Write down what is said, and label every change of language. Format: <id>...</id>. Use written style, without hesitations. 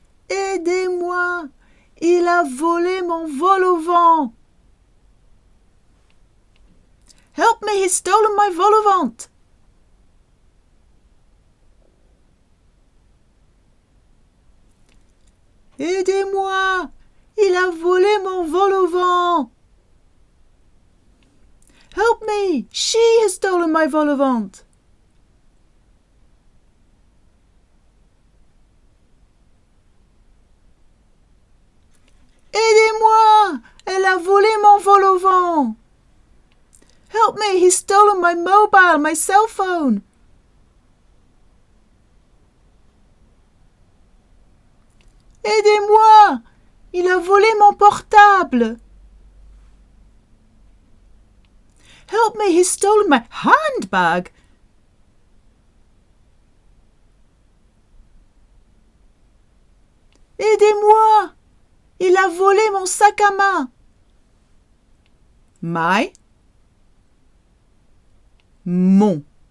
<fr>Aidez-moi, il a volé mon vol-au-vent.</fr> <en>Help me, he's stolen my vol-au-vent.</en> <fr>Aidez-moi, il a volé mon vol-au-vent.</fr> <en>Help me, she has stolen my vol-au-vent.</en> <fr>Aidez-moi, elle a volé mon vol-au-vent.</fr> <en>Help me, he's stolen my mobile, my cell phone.</en> <fr>Aidez-moi, il a volé mon portable.</fr> <en>Help me, he's stolen my handbag.</en> <fr>Aidez-moi! Il a volé mon sac à main.</fr> <en>My, mon.</en>